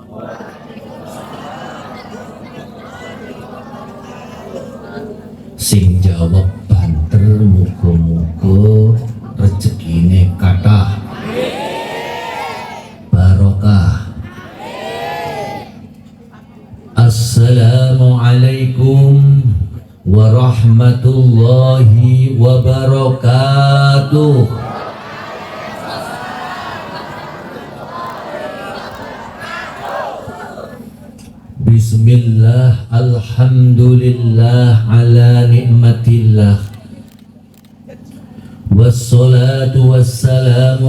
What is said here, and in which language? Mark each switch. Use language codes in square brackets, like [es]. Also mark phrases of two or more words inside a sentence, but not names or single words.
[jv] Sing jawab banter muga-muga rezekine kathah barokah. [ar] السلام عليكم ورحمة الله وبركاته. بسم الله، الحمد لله على نعمة الله، والصلاة والسلام